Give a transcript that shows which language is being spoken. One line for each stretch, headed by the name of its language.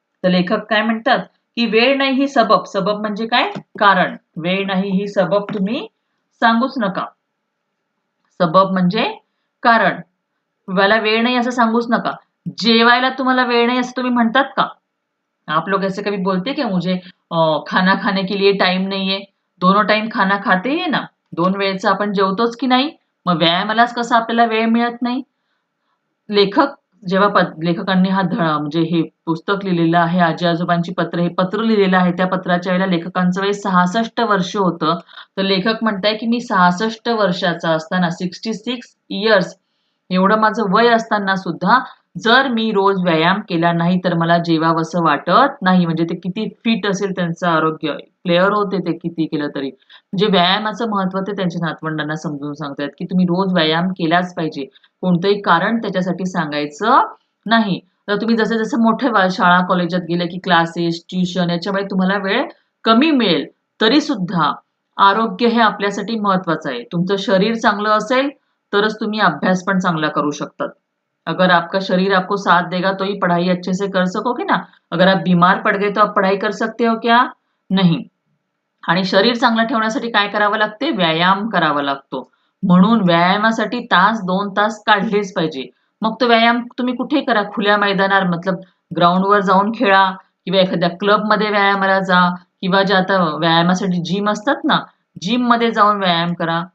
Marathi: तर लेखक काय म्हणतात, की वेळ नाही ही सबब, सबब म्हणजे काय? कारण. वेळ नाही ही सबब तुम्ही सांगूच नका. सबब म्हणजे कारण. मला वेळ नाही असं सांगूच नका. जेवायला तुम्हाला वेळ नाही असं तुम्ही म्हणतात का?
Hindi: आप लोग ऐसे कभी बोलते क्या मुझे खाना खाने के लिए टाइम नहीं है. दोनों टाइम खाना खाते ही ना.
Marathi: 2 वेळेचं आपण जेवतोच की नाही? मग व्यायामालाच कसं आपल्याला वेळ मिळत नाही? लेखक जेव्हा लेखकांनी हा म्हणजे हे पुस्तक लिहिलेलं आहे, आजी-आजोबांची पत्र, हे पत्र लिहिलेलं आहे. त्या पत्राच्या वेळेला लेखकांचं वय 66 वर्ष होतं. तर लेखक म्हणताय, की मी 66 वर्षाचा असताना 66 इयर्स एवढं माझं वय असताना सुद्धा जर मी रोज व्यायाम केला नाही, तर मला जेवावसं वाटत नाही. म्हणजे ते किती फिट असेल त्यांचं आरोग्य. प्लेयर होते ते किती केलं तरी. म्हणजे व्यायामाचं महत्त्व ते त्यांच्या नातवंडांना समजून सांगतायत, की तुम्ही रोज व्यायाम केलाच पाहिजे. कोणतंही कारण त्याच्यासाठी सांगायचं नाही. तर तुम्ही जसे-जसे मोठे व्हाल, शाळा कॉलेजात गेले, की क्लासेस, ट्युशन याच्यामुळे तुम्हाला वेळ कमी मिळेल. तरी सुद्धा आरोग्य हे आपल्यासाठी महत्त्वाचं आहे. तुमचं शरीर चांगलं असेल, तरच तुम्ही अभ्यास पण चांगला करू शकतात.
Hindi: अगर आपका शरीर आपको साथ देगा तो ही पढ़ाई अच्छे से कर सकोगे ना. अगर आप बीमार पड़ गए तो आप पढ़ाई कर सकते हो क्या? नहीं.
Marathi: आणि शरीर चांगलं ठेवण्यासाठी काय करावं लागते? व्यायाम करावा लागतो. म्हणून व्यायामासाठी तास 2 तास काढलेच पाहिजे. मग तो व्यायाम तुम्ही कुठे करा. खुल्या मैदानावर मतलब ग्राउंडवर जाऊन खेळा किंवा एखाद्या क्लबमध्ये व्यायामाला जा किंवा जे आता व्यायामासाठी जिम असतात ना, जिममध्ये जाऊन व्यायाम करा.